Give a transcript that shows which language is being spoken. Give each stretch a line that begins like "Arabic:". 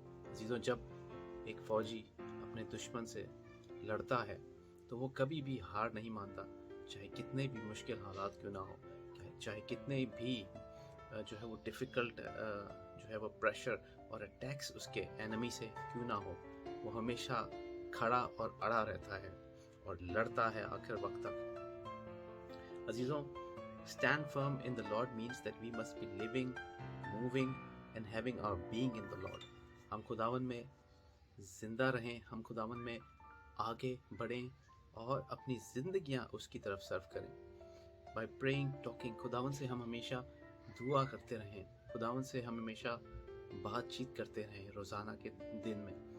Hindi: अजीज़ों, जब एक फौजी अपने दुश्मन से लड़ता है तो वो कभी भी हार नहीं मानता, चाहे कितने भी मुश्किल हालात क्यों ना हो, चाहे कितने भी जो है वो डिफ़िकल्ट जो है वो प्रेशर और अटैक्स उसके एनिमी से क्यों ना हो, वो हमेशा खड़ा और अड़ा रहता है और लड़ता है आखिर वक्त तक।
English: अजीज़ों, stand firm in the Lord means that we must be living, moving and having our being in the Lord.
Hindi: हम खुदावन में जिंदा रहें, हम खुदावन में आगे बढ़ें और अपनी ज़िंदगियाँ उसकी तरफ सर्व करें।
English: By praying, talking,
Hindi: खुदावन से हम हमेशा दुआ करते रहें, खुदावन से हम हमेशा बातचीत करते रहें रोज़ाना के दिन में।